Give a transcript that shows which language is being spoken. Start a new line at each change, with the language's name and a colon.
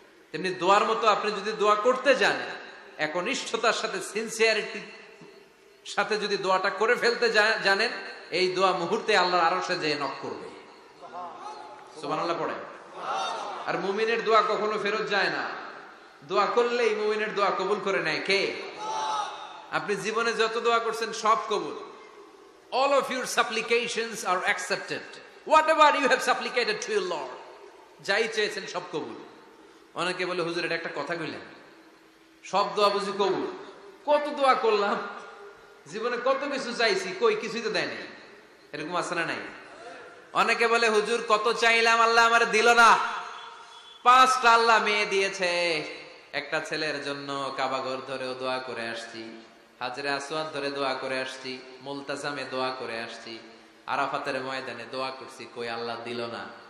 Bangla: তেমনি দোয়ার মতো আপনি যদি দোয়া করতে জানেন, একনিষ্ঠতার সাথে সিনসিয়ারিটির সাথে যদি দোয়াটা করে ফেলতে জানেন, এই দোয়া মুহূর্তে আল্লাহর আরশে যেয়ে নক করবে। সুবহানাল্লাহ পড়ে। আর মুমিনের দোয়া কখনো ফেরত যায় না, দোয়া করলেই মুমিনের দোয়া কবুল করে নেয় কে? আপনি জীবনে যত দোয়া করছেন সব কবুল।
English: All of your supplications are accepted. Whatever you have supplicated to your Lord,
Bangla: যাই চেয়েছেন সব কবুল। অনেকে বলে হুজুর এটা একটা কথা কইলেন, সব দোয়া বুঝি কবুল? কত দোয়া করলাম, জীবনে কত কিছু চাইছি, কই কিছুই তো দেয় নাই। এরকম আছে না নাই? অনেকে বলে হুজুর কত চাইলাম আল্লাহ আমার দিল না। 5টা আল্লাহ মেয়ে দিয়েছে, একটা ছেলের জন্য কাবাঘর ধরেও দোয়া করে আসছি, হাজরে আসওয়াদ ধরে দোয়া করে আসছি, মুলতাজামে দোয়া করে আসছি, আরাফাতের ময়দানে দোয়া করছি, কই আল্লাহ দিল না।